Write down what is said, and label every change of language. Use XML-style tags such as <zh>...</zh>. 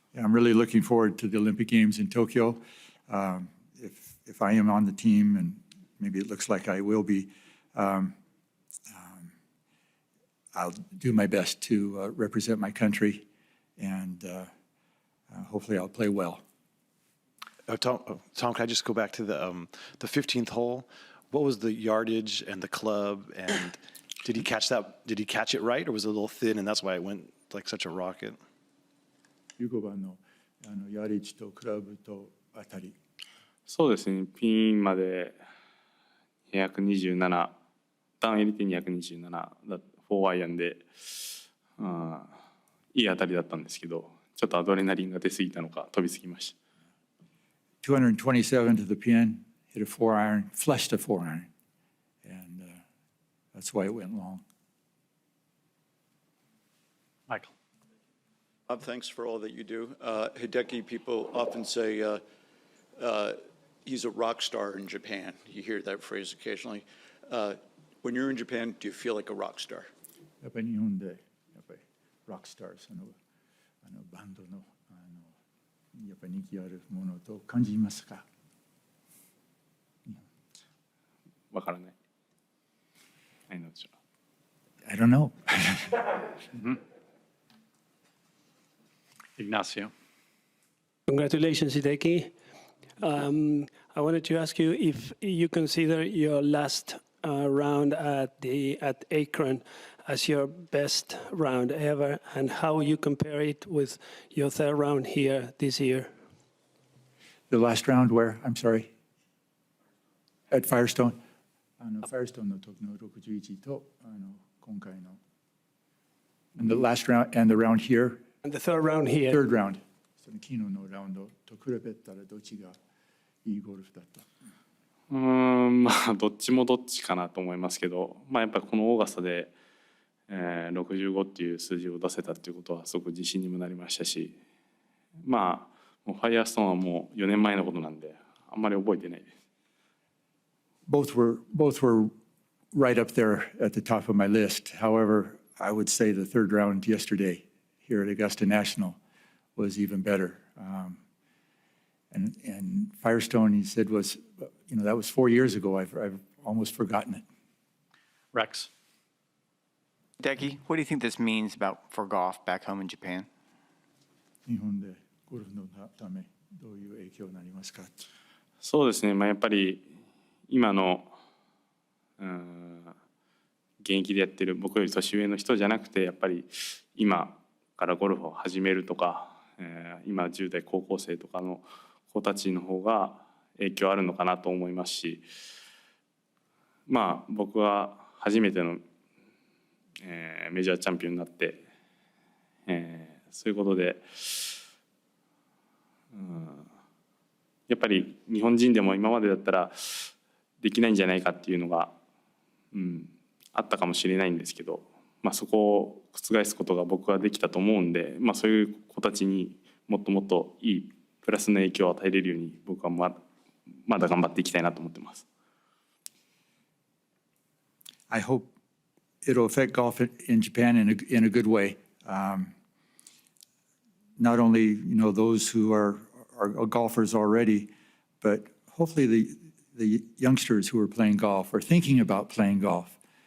<en>Yeah, I'm really looking forward to the Olympic Games in Tokyo. If I am on the team, and maybe it looks like I will be, I'll do my best to represent my country, and hopefully I'll play well. Tom, can I just go back to the 15th hole? What was the yardage and the club, and did he catch that? Did he catch it right, or was it a little thin, and that's why it went like such a rocket?</en> <ja>15番のヤリッジとクラブとあたり。そうですね。ピンまで227、ダウン入れて227、4アイアンで、いい当たりだったんですけど、ちょっとアドレナリンが出すぎたのか飛びすぎました。</ja> <en>227 to the pin, hit a 4 iron, flushed a 4 iron, and that's why it went long. Michael. Thanks for all that you do. Hideki, people often say he's a rock star in Japan. You hear that phrase occasionally. When you're in Japan, do you feel like a rock star?</en> <ja>やっぱり日本でやっぱりロックスターバンドのやっぱり人気あるものと感じますか？わからない。</ja> <en>I'm not sure. I don't know. Ignacio. Congratulations, Hideki. I wanted to ask you if you consider your last round at Akron as your best round ever, and how you compare it with your third round here this year. The last round where? I'm sorry. At Firestone.</en> <ja>Firestone の時の61と今回の</ja> <en>and the last round and the round here. And the third round here. Third round.</en> <ja>その昨日のラウンドと比べたらどっちがいいゴルフだった？まあどっちもどっちかなと思いますけど、まあ、やっぱりこのオーガスタで、65っていう数字を出せたっていうことはすごく自信にもなりましたし、まあもうファイヤーストーンはもう4年前のことなんであんまり覚えてないです。</ja> <en>Both were right up there at the top of my list. However, I would say the third round yesterday here at Augusta National was even better. And Firestone, he said, was, that was 4 years ago. I've almost forgotten it. Rex. Hideki, what do you think this means for golf back home in Japan?</en> <ja>日本でゴルフのためどういう影響になりますか？そうですね、まあ、やっぱり今の現役でやってる僕より年上の人じゃなくて、やっぱり今からゴルフを始めるとか、今10代高校生とかの子たちの方が影響あるのかなと思いますし、まあ僕は初めての、メジャーチャンピオンになって、そういうことで、やっぱり日本人でも今までだったらできないんじゃないかっていうのが、あったかもしれないんですけど、まあ、そこを覆すことが僕はできたと思うんで、まあ、そういう子たちにもっともっといいプラスの影響を与えれるように僕はまだ頑張っていきたいなと思ってます。</ja> <en>I hope it'll affect golf in Japan in a good way. Not only those who are golfers already, but hopefully the youngsters who are playing golf or thinking about playing golf.</en>